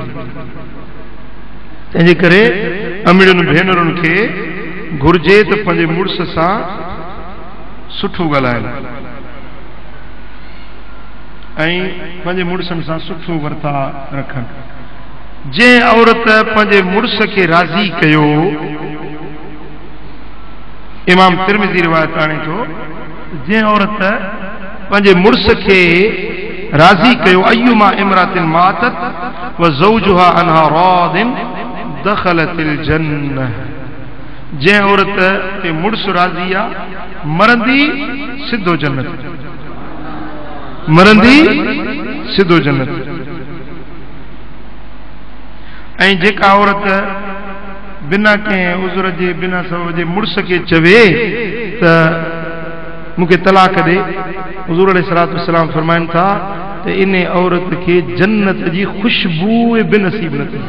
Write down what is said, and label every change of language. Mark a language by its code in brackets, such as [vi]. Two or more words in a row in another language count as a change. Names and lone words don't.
[sd] तंहिंजे करे अमीड़ुनि भेनरुनि खे घुर्जे त पंहिंजे मुड़ुस सां सुठो ॻाल्हाइनि ऐं पंहिंजे मुड़ुसनि सां सुठो वर्ता रखनि। जंहिं औरत पंहिंजे मुड़ुस खे राज़ी कयो, इमाम तिरमिज़ी रिवायत आणे थो, जंहिं औरत पंहिंजे मुड़ुस खे राज़ी कयो, [ar] أيما امرأة ماتت وزوجها عنها راض دخلت الجنة, [sd] जंहिं औरत ते मुड़ुस राज़ी आहे मरंदी सिधो जन्नत, मरंदी सिधो जन्नत। ऐं जेका औरत बिना कंहिं उज़र जे बिना सबब जे मुड़ुस खे चवे त मूंखे तलाक ॾे, हुज़ूर [ar] عليه الصلاة والسلام [sd] फरमाइनि था त इन औरत खे जन्नत जी ख़ुशबू बेनसीब न थी।